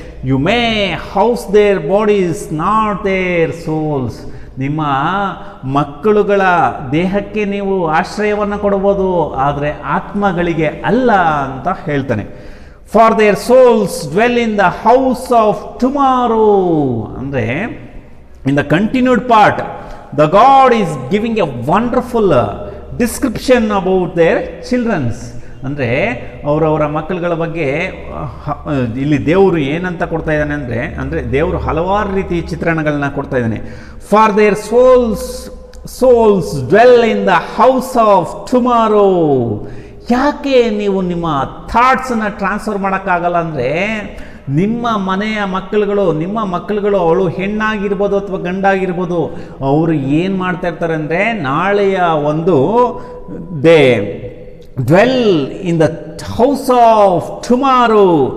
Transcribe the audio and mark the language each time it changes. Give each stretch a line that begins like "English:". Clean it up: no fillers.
English: You may house their bodies not their souls.
Kannada: ನಿಮ್ಮ ಮಕ್ಕಳುಗಳ ದೇಹಕ್ಕೆ ನೀವು ಆಶ್ರಯವನ್ನು ಕೊಡ್ಬೋದು, ಆದರೆ ಆತ್ಮಗಳಿಗೆ ಅಲ್ಲ ಅಂತ ಹೇಳ್ತಾನೆ.
English: For their souls dwell in the house of tomorrow. ಅಂದರೆ in the continued part, the God is giving a wonderful description about their children's.
Kannada: ಅಂದರೆ ಅವರವರ ಮಕ್ಕಳುಗಳ ಬಗ್ಗೆ ಇಲ್ಲಿ ದೇವರು ಏನಂತ ಕೊಡ್ತಾ ಇದ್ದಾನೆ ಅಂದರೆ ದೇವರು ಹಲವಾರು ರೀತಿ ಚಿತ್ರಣಗಳನ್ನ ಕೊಡ್ತಾ ಇದ್ದಾನೆ.
English: For their souls dwell in the house of tomorrow.
Kannada: ಯಾಕೆ ನೀವು ನಿಮ್ಮ ಥಾಟ್ಸನ್ನು ಟ್ರಾನ್ಸ್ಫರ್ ಮಾಡೋಕ್ಕಾಗಲ್ಲ ಅಂದರೆ ನಿಮ್ಮ ಮನೆಯ ಮಕ್ಕಳುಗಳು ಅವಳು ಹೆಣ್ಣಾಗಿರ್ಬೋದು ಅಥವಾ ಗಂಡಾಗಿರ್ಬೋದು, ಅವರು ಏನು ಮಾಡ್ತಾ ಇರ್ತಾರೆ ಅಂದರೆ ನಾಳೆಯ ಒಂದು
English: They dwell in the house of tomorrow.